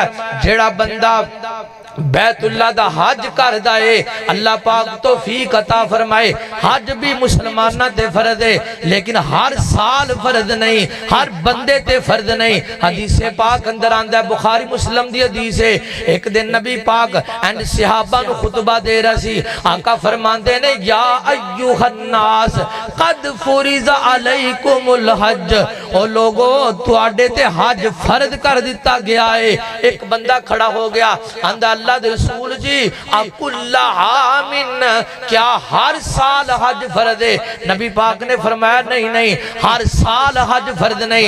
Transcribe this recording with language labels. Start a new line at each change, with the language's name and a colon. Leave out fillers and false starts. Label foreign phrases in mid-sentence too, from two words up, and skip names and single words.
Punjabi: جیہڑا بندہ بیت اللہ دا حج کردا ہے اللہ پاک توفیق عطا فرمائے حج بھی مسلماناں تے فرض ہے لیکن ہر سال فرض نہیں ہر بندے تے فرض نہیں حدیث پاک اندر آندا ہے بخاری مسلم دی حدیث ہے اک دن نبی پاک اینڈ صحابہ نوں خطبہ دے رہا سی آقا فرماندے نے
Arabic: يا أيها الناس قد فرض عليكم الحج
Punjabi: او لوکو تہاڈے تے حج فرض کر دتا گیا ہے. اک بندہ کھڑا ہو گیا، آندا اللہ دے رسول جی
Arabic: أكل عام,
Punjabi: کیا ہر سال حج فرض ہے? نبی پاک نے فرمایا نہیں نہیں، ہر سال حج فرض نہیں.